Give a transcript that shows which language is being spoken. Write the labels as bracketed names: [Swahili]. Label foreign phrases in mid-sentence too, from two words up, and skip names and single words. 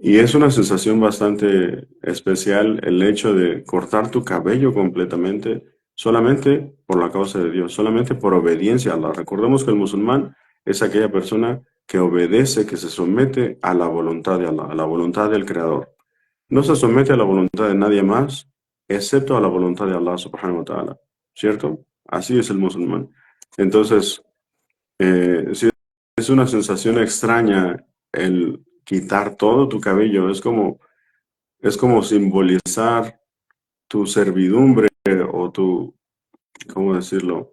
[Spanish] Y es una sensación bastante especial el hecho de cortar tu cabello completamente solamente por la causa de Dios, solamente por obediencia a Allah. Recordemos que el musulmán es aquella persona que obedece, que se somete a la voluntad de Allah, a la voluntad del Creador. No se somete a la voluntad de nadie más, excepto a la voluntad de [Arabic] الله سبحانه وتعالى. [Spanish] ¿Cierto? Así es el musulmán. Entonces, sí, es una sensación extraña el quitar todo tu cabello. Es como simbolizar tu servidumbre o tu, ¿cómo decirlo?